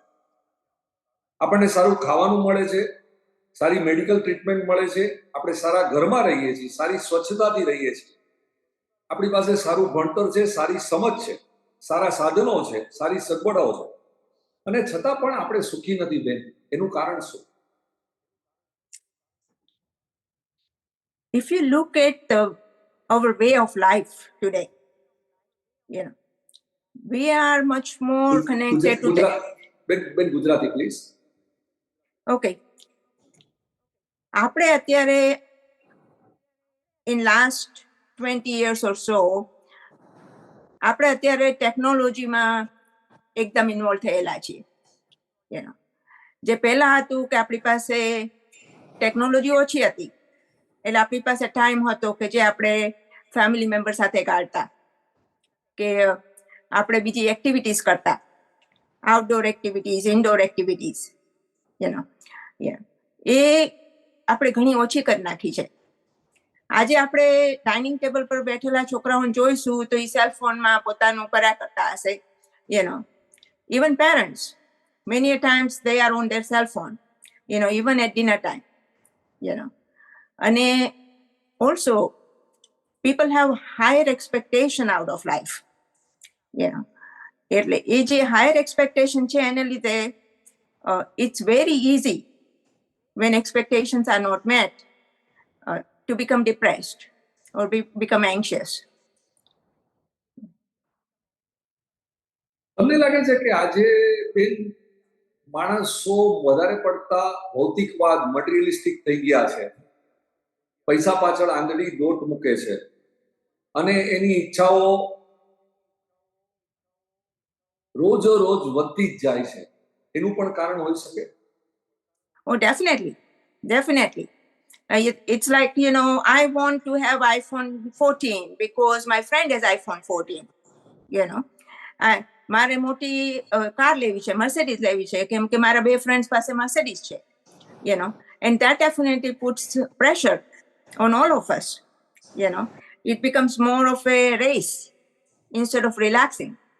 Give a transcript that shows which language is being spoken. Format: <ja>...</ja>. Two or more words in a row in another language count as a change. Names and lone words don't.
<gu>આપણને સારું ખાવાનું મળે છે, સારી મેડિકલ ટ્રીટમેન્ટ મળે છે, આપણે સારા ઘરમાં રહીએ છીએ, સારી સ્વચ્છતાથી રહીએ છીએ, આપણી પાસે સારું ભણતર છે, સારી સમજ છે, સારા સાધનો છે, સારી સગવડો છે, અને છતાં પણ આપણે સુખી નથી બેન. એનું કારણ શું?</gu> <en>If you look at our way of life today, we are much more connected to</en> <gu>બેન ગુજરાતી પ્લીઝ. Okay. આપણે અત્યારે</gu> <en>in last 20 years or so</en> <gu>આપણે અત્યારે ટેકનોલોજીમાં એકદમ ઇન્વોલ્વ થયેલા છીએ. જે પહેલા હતું કે આપણી પાસે ટેકનોલોજી ઓછી હતી એટલે આપણી પાસે ટાઈમ હતો કે જે આપણે</gu> <en>family member</en> <gu>સાથે કાઢતા, કે આપણે બીજી એક્ટિવિટીઝ કરતા,</gu> <en>outdoor activities, indoor activities,</en> <gu>એ આપણે ઘણી ઓછી કરી નાખી છે. આજે આપણે</gu> <en>dining table</en> <gu>પર બેઠેલા છોકરાઓને જોઈશું તો એ સેલફોનમાં પોતાનું કર્યા કરતા હશે.</gu> <en>Even parents, many a times they are on their cell phone, even at dinner time, and also people have higher expectation out of life,</en> <gu>એટલે એ જે</gu> <en>higher expectation</en> <gu>છે એને લીધે</gu> <en>it's very easy when expectations are not met to become depressed or become anxious.</en> <gu>તમને લાગે છે કે આજે બેન માણસો વધારે પડતા ભૌતિકવાદ, મટીરિયલિસ્ટિક થઈ ગયા છે, પૈસા પાછળ આંધળી દોટ મૂકે છે અને એની ઈચ્છાઓ રોજ વધતી જ જાય છે. એનું પણ કારણ હોઈ શકે?</gu> <en>Oh, definitely. It's like, I want to have iPhone 14 because my friend has iPhone 14,</en> <gu>મારે મોટી કાર લેવી છે, મર્સિડીઝ લેવી છે, કેમ કે મારા 2 ફ્રેન્ડ્સ પાસે મર્સિડીઝ છે,</gu> <en>and that definitely puts pressure on all of us. It becomes more of a race instead of relaxing.</en>